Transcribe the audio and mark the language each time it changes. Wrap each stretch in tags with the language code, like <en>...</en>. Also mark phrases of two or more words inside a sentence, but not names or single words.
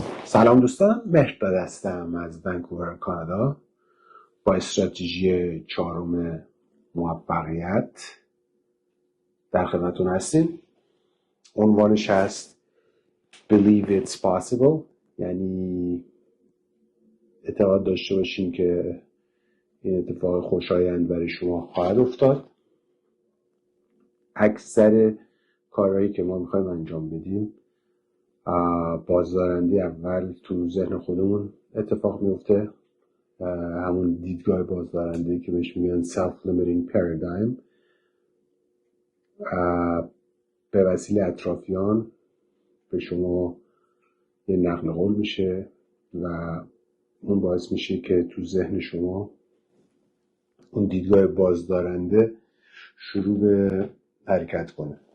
<fa>سلام دوستان، مهرداد هستم از ونکوور کانادا با استراتژی چهارم موفقیت در خدمتتون هستیم. عنوانش هست</fa> <en>Believe it's possible،</en> <fa>یعنی اعتقاد داشته باشین که این اتفاق خوشایند برای شما خواهد افتاد. اکثر کارهایی که ما میخوایم انجام بدیم بازدارندی اول تو ذهن خودمون اتفاق میفته، همون دیدگاه بازدارنده که بهش میگن</fa> <en>self-limiting paradigm.</en> <fa>به وسیله اطرافیان به شما یه نقل قول میشه و اون باعث میشه که تو ذهن شما اون دیدگاه بازدارنده شروع به حرکت کنه.</fa>